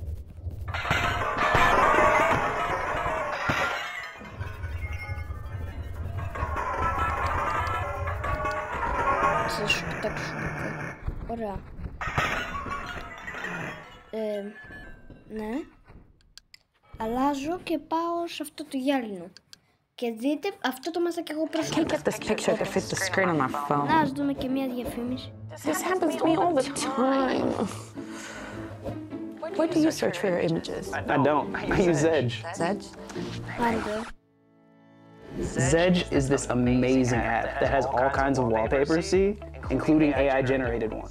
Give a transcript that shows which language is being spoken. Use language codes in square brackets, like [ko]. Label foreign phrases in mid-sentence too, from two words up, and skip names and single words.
[el] Θα σου πετάξω λίγο. Ωραία. Ναι. Αλλάζω και πάω σε αυτό το γυάλινο. Και δείτε, αυτό το μάθα και εγώ πρόσφατα. [en] Can't get this picture to fit the screen on my phone. [el] Να, ας δούμε και μια διαφήμιση. [en] This happens to me all the time. What do you search for your images? I don't. I use Zedge. Zedge? [el] Άντε. [en] Zedge is this amazing app that has all kinds of wallpapers, see? Including AI-generated ones.